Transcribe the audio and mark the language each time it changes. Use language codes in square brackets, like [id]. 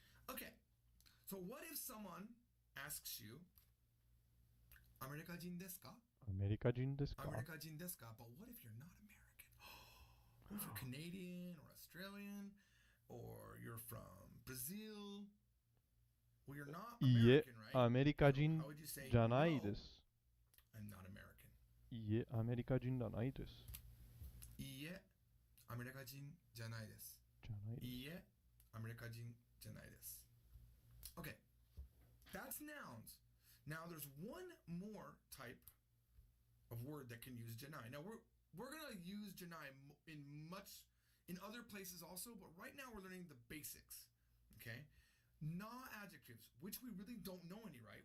[en] Okay. So what if someone asks you, [ja] America jin desu ka? America jin desu ka? America jin desu ka? [en] But what if you're not American? What if you're Canadian or Australian? Or you're from Brazil. Well, you're not American, right? [ja] America jin [en] how would you say, [ja] janai [en] no, [ja] desu. [en] I'm not American. [ja] いえ、アメリカ人じゃないです。いいえ、アメリカ人じゃないです。いいえ、アメリカ人じゃないです。 [en] Okay, that's nouns. Now there's one more type of word that can use janai. Now we're gonna use janai in other places also, but right now we're learning the basics. Okay, na adjectives, which we really don't know any, right?